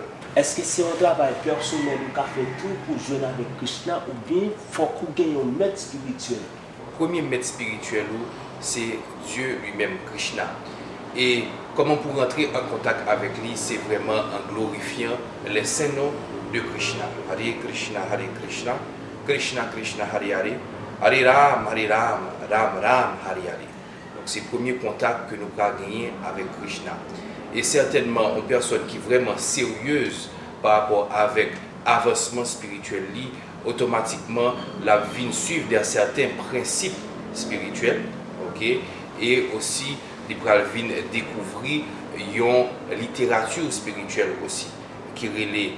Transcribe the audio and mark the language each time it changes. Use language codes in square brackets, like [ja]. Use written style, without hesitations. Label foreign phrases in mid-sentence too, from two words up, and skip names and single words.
[fr] Est-ce que c'est un travail personnel ou fait tout pour jouer avec Krishna ou bien il faut qu'on gagne un maître spirituel? Le premier maître spirituel, c'est Dieu lui-même, Krishna. Et comment pour rentrer en contact avec lui, c'est vraiment en glorifiant les saints noms de Krishna. [sa] Hare Krishna, Krishna Krishna, Hare Hare, Hare Ram, Ram Ram, Hare Hare. [fr] Donc c'est le premier contact que nous avons gagné avec Krishna. Et certainement, une personne qui est vraiment sérieuse par rapport avec avancement spirituel, automatiquement, la vie suit dans certains principes spirituels, ok, et aussi, il va découvrir une littérature spirituelle aussi, qui relève